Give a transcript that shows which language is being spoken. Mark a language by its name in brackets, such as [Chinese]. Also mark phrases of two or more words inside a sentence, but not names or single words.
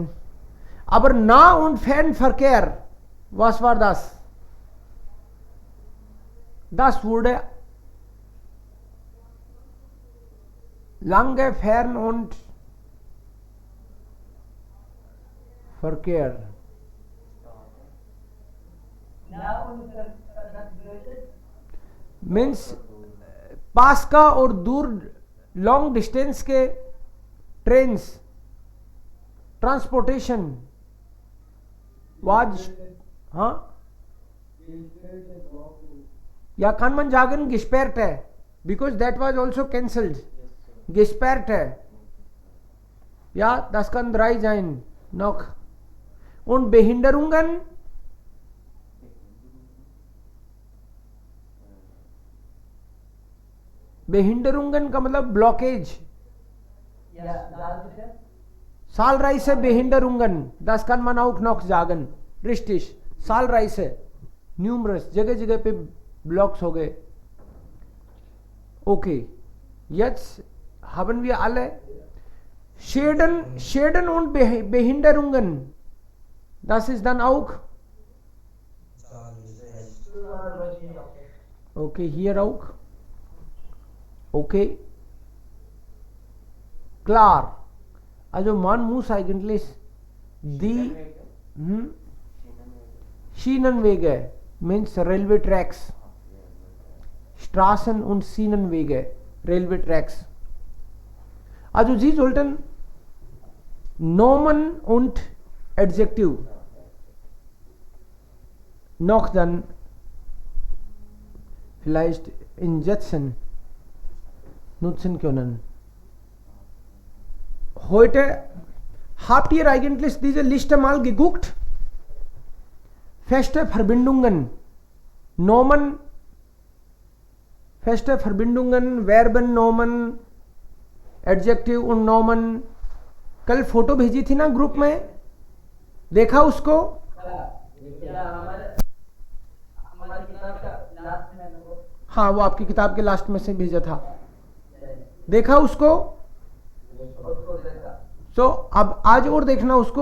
[German] Aber Nah- und Fernverkehr. Was war das? Das wurde lange Fern- und Verkehr. [Hindi] मीन्स पास का और दूर [English] long distance [Hindi] के [English] trains transportation was [Hindi] हाँ या [German] kann man sagen gesperrt [Hindi] है [English] because that was also cancelled. [German] Gesperrt है ja, das kann 3 sein noch. Und Behinderungen [Hindi] का मतलब ब्लॉकेज. [German] Zahlreiche Behinderungen, das kann man auch noch sagen. Richtig, zahlreiche, [English] numerous, [Hindi] जगह जगह पे ब्लॉक्स हो गए. [German] Okay, jetzt haben wir alle Schäden und Behinderungen. Das ist dann auch. Okay, hier auch. Okay. Klar. Also man muss eigentlich die Schienenwege [English] means railway tracks. [German] Straßen und Schienenwege, [English] railway tracks. [German] Also Sie sollten Nomen und Adjektiv noch dann vielleicht insetzen nutzen können. Heute habt ihr eigentlich diese Liste mal geguckt? Feste Verbindungen, Nomen, feste Verbindungen, Verben, Nomen, Adjective und Nomen. [Hindi] कल फोटो भेजी थी ना ग्रुप में, देखा उसको? हाँ, वो आपकी किताब के लास्ट में से भेजा था, देखा उसको? So अब आज और देखना उसको.